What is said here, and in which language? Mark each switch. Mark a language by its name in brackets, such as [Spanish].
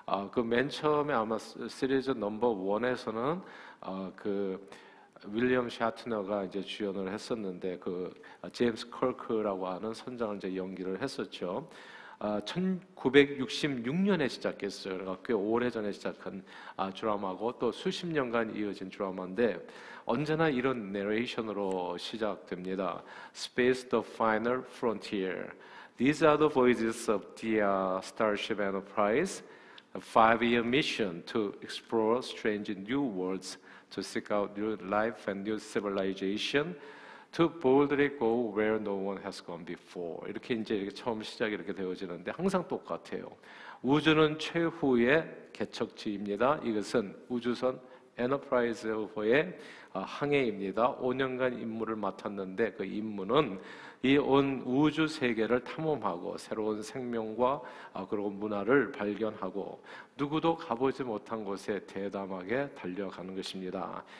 [Korean] 그 맨 처음에 아마 시리즈 넘버 1에서는 그 윌리엄 샤트너가 이제 주연을 했었는데 그 제임스 커크라고 하는 선장을 이제 연기를 했었죠. 1966년에 시작했어요. 그러니까 꽤 오래전에 시작한 드라마고 또 수십 년간 이어진 드라마인데 언제나 이런 내레이션으로 시작됩니다. [English] Space the final frontier. These are the voyages of the Starship Enterprise. A 5-year mission to explore strange new worlds, to seek out new life and new civilization. To boldly go where no one has gone before. [Korean] 이렇게 처음 시작이 이렇게 되어지는데 항상 똑같아요. 우주는 최후의 개척지입니다. 이것은 우주선 에너프라이즈호의 항해입니다. 5년간 임무를 맡았는데 그 임무는 이 온 우주 세계를 탐험하고 새로운 생명과 그리고 문화를 발견하고 누구도 가보지 못한 곳에 대담하게 달려가는 것입니다.